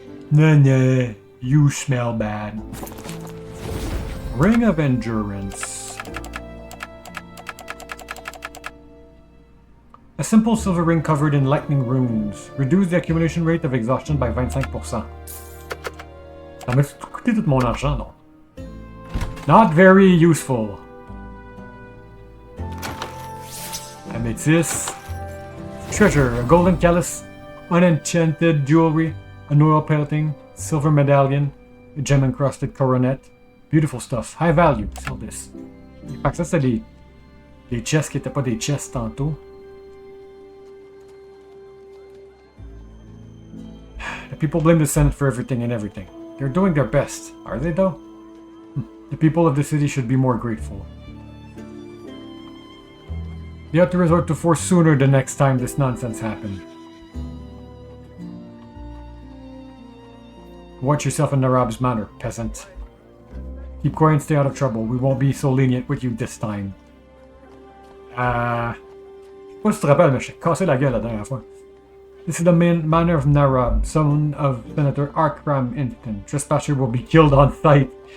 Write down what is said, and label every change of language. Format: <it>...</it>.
<en>Nah, you smell bad. Ring of Endurance. A simple silver ring covered in lightning runes. Reduce the accumulation rate of exhaustion by 25%.</en> <fr>Ça m'a coûté tout mon argent, non?</fr> <en>Not very useful. Amethyst. Treasure, a golden chalice, unenchanted jewelry, an oil painting, silver medallion, a gem-encrusted coronet. Beautiful stuff. High value. Sell this.</en> <fr>Fait que ça, c'est des chests qui étaient pas des chests tantôt.</fr> <en>The people blame the Senate for everything and everything. They're doing their best. Are they, though? The people of the city should be more grateful. They ought to resort to force sooner the next time this nonsense happened. Watch yourself in Narab's manner, peasant. Keep quiet and stay out of trouble. We won't be so lenient with you this time.</en> <fr>Je sais pas si tu te rappelles, mais je t'ai cassé la gueule la dernière fois.</fr> <en>This is the manor of Narab, son of Senator Arkram Instant. Trespasser will be killed on sight.</en>